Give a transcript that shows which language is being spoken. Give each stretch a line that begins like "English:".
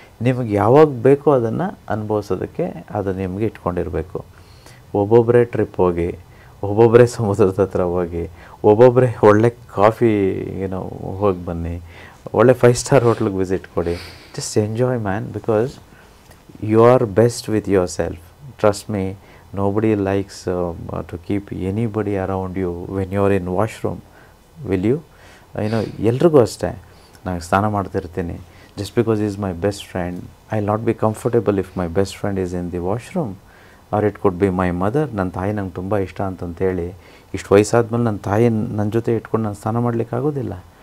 Kannada: ನಿಮಗೆ ಯಾವಾಗ ಬೇಕೋ ಅದನ್ನು ಅನುಭವಿಸೋದಕ್ಕೆ ಅದು ನಿಮಗೆ ಇಟ್ಕೊಂಡಿರಬೇಕು. ಒಬ್ಬೊಬ್ಬರೇ ಟ್ರಿಪ್ ಹೋಗಿ, ಒಬ್ಬೊಬ್ಬರೇ ಸಮುದ್ರದ ಹತ್ರ ಹೋಗಿ, ಒಬ್ಬೊಬ್ಬರೇ ಒಳ್ಳೆ ಕಾಫಿ ಹೋಗಿ ಬನ್ನಿ, ಒಳ್ಳೆ 5 ಸ್ಟಾರ್ ಹೋಟ್ಲಿಗೆ ವಿಸಿಟ್ ಕೊಡಿ.
English: Just enjoy man, because you are best with yourself. Trust me, nobody likes to keep anybody around you when you are in washroom, will you?
Kannada: ಎಲ್ರಿಗೂ ಅಷ್ಟೇ, ನಾನು ಸ್ನಾನ ಮಾಡ್ತಿರ್ತೀನಿ,
English: just because is my best friend, I will not be comfortable if my best friend is in the washroom, or it could be my mother,
Kannada: ನನ್ನ ತಾಯಿ ನಂಗೆ ತುಂಬ ಇಷ್ಟ ಅಂತಂತೇಳಿ ಇಷ್ಟು ವಯಸ್ಸಾದ್ಮೇಲೆ ನನ್ನ ತಾಯಿ ನನ್ನ ಜೊತೆ ಇಟ್ಕೊಂಡು ನಾನು ಸ್ನಾನ ಮಾಡಲಿಕ್ಕೆ ಆಗೋದಿಲ್ಲ.